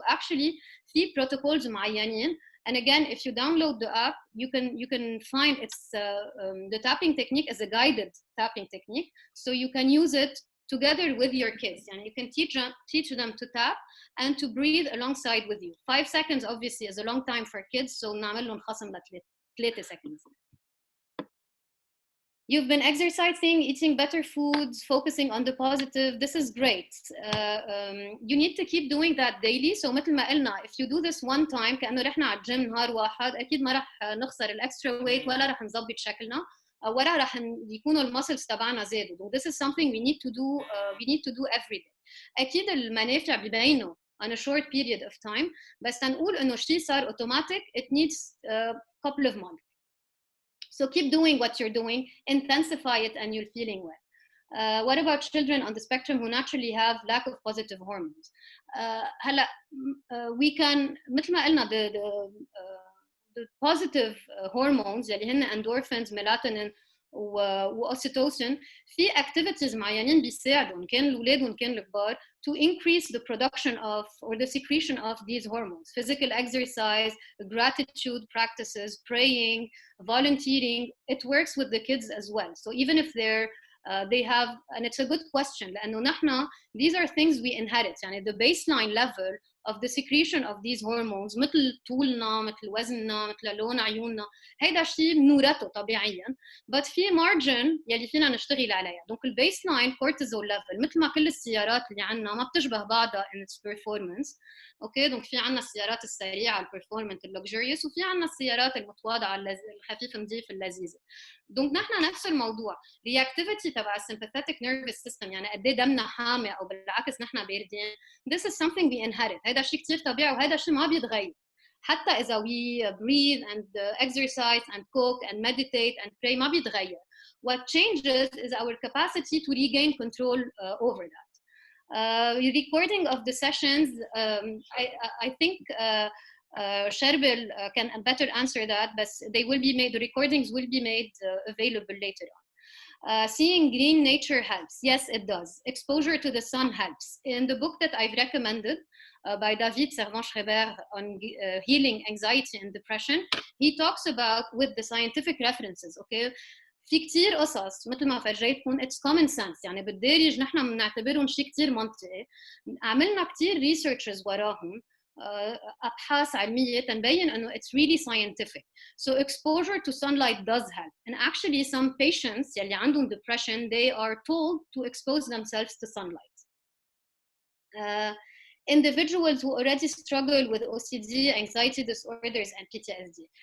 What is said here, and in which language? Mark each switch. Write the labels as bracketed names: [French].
[English] Actually, في protocols معينين. And again, if you download the app, you can find it's the tapping technique as a guided tapping technique, so you can use it together with your kids, and you can teach them to tap and to breathe alongside with you. 5 seconds obviously is a long time for kids, so [Arabic] نعمل لهم خصم ل [English] 3 seconds. You've been exercising, eating better foods, focusing on the positive. This is great. You need to keep doing that daily. [Arabic] So مثل ما قلنا, [English] if you do this one time, [Arabic] كأنه رحنا على الجيم نهار واحد, أكيد ما رح نخسر الextra weight ولا رح نظبط شكلنا. ولا رح يكونوا المسلز تبعنا زادوا. [English] This is something we need to do every day. [Arabic] أكيد المنافع بيبينوا [English] on a short period of time, [Arabic] بس تنقول إنه شيء صار [English] automatic, it needs a couple of months. So keep doing what you're doing, intensify it, and you're feeling well. What about children on the spectrum who naturally have lack of positive hormones? هلا we can [Arabic] مثل ما قلنا [English] the positive hormones [Arabic] اللي هن [English] endorphins, melatonin واوسيتوسين, في activities [Arabic] معينين بيساعدوا إن كان الأولاد وإن كان الكبار [English] to increase the production of or the secretion of these hormones. Physical exercise, gratitude practices, praying, volunteering, it works with the kids as well. So even if they have, and it's a good question, [Arabic] لأنه نحن, [English] these are things we inherit. [Arabic] يعني [English] the baseline level of the secretion of these hormones [Arabic] مثل طولنا, مثل وزننا, مثل لون عيوننا, هيدا شيء بنورثه طبيعيا, but في margin يلي فينا نشتغل عليها. دونك البيسلاين cortisol level مثل ما كل السيارات اللي عنا ما بتشبه بعضها [English] in its performance. [Arabic] اوكي, دونك في عنا السيارات السريعه البرفورمنت اللوكجريوس, وفي عنا السيارات المتواضعه الخفيف نظيف اللذيذه. دونك نحن نفس الموضوع, reactivity تبع sympathetic nervous system, يعني قد ايه دمنا حامي او بالعكس نحن باردين. [English] This is something we inherit. [Arabic] هذا شيء كثير طبيعي وهذا شيء ما بيتغير. حتى إذا [English] we breathe and exercise and cook and meditate and pray [Arabic] ما بيتغير. [English] What changes is our capacity to regain control over that. Recording of the sessions, I think Sherbil can better answer that, but they will be made, the recordings will be made available later on. Seeing green nature helps. Yes, it does. Exposure to the sun helps. In the book that I've recommended by David Servan-Schreiber on healing anxiety and depression, he talks about, with the scientific references, okay, [Arabic] في كتير قصص مثل ما فرجيتكم [English] it's common sense، [Arabic] يعني بالدارج نحن بنعتبرهم شيء كتير منطقي. عملنا كتير researches وراهم، أبحاث علمية تنبين إنه [English] it's really scientific. So exposure to sunlight does help. And actually some patients [Arabic] يلي عندهم [English] depression, they are told to expose themselves to sunlight. Individuals who already struggle with OCD, anxiety disorders, and PTSD.